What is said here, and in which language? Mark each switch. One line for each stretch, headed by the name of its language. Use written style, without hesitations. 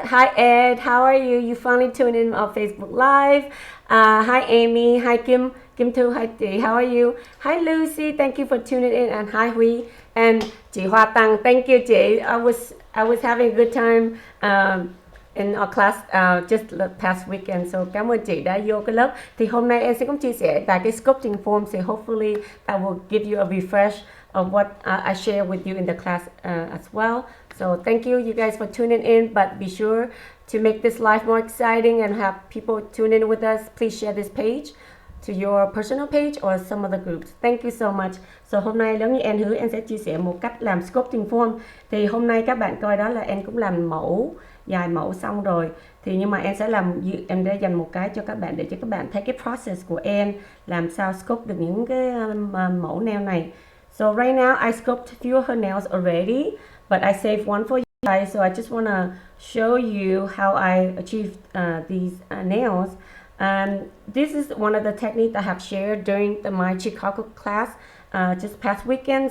English: Hi Ed, how are you? You finally tuned in on Facebook Live. Hi Amy, hi Kim Thu, hi T, how are you? Hi Lucy, thank you for tuning in, and hi Huy. And chị Hoa Tăng, thank you chị. I was having a good time in our class just the past weekend.
Vietnamese: So cảm ơn chị đã vô cái lớp. Thì hôm nay em sẽ cũng chia sẻ tại cái sculpting form.
English: So hopefully that will give you a refresh of what I share with you in the class as well. So thank you guys for tuning in. But be sure to make this live more exciting and have people tune in with us. Please share this page to your personal page or some other groups. Thank you so much.
Vietnamese: So hôm nay giống như em hứa, em sẽ chia sẻ một cách làm sculpting form. Thì hôm nay các bạn coi đó là em cũng làm vài mẫu xong rồi. Thì nhưng mà em đã dành một cái cho các bạn để cho các bạn thấy cái process của em làm sao sculpt được những cái mẫu nail này.
English: So right now I sculpted a few of her nails already, but I saved one for you guys. So I just want to show you how I achieved these nails. This is one of the techniques I have shared during my Chicago class just past weekend.